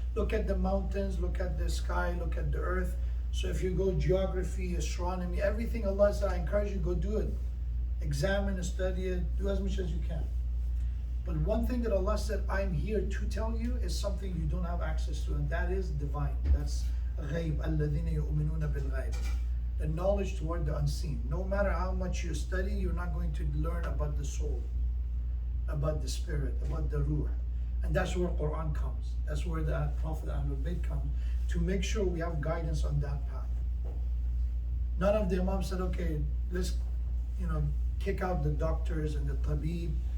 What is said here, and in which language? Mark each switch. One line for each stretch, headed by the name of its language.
English: Look at the mountains, look at the sky, look at the earth. So if you go geography, astronomy, everything, Allah said, I encourage you, go do it. Examine and study it, do as much as you can. But one thing that Allah said, I'm here to tell you, is something you don't have access to, and that is divine. That's
Arabic: غَيْبَ الَّذِينَ يُؤْمِنُونَ بِالْغَيْبِ.
English: The knowledge toward the unseen. No matter how much you study, you're not going to learn about the soul, about the spirit, about the ruh. And that's where Quran comes. That's where the Prophet Ahlul Bayt comes, to make sure we have guidance on that path. None of the Imams said, okay, let's kick out the doctors and the tabib.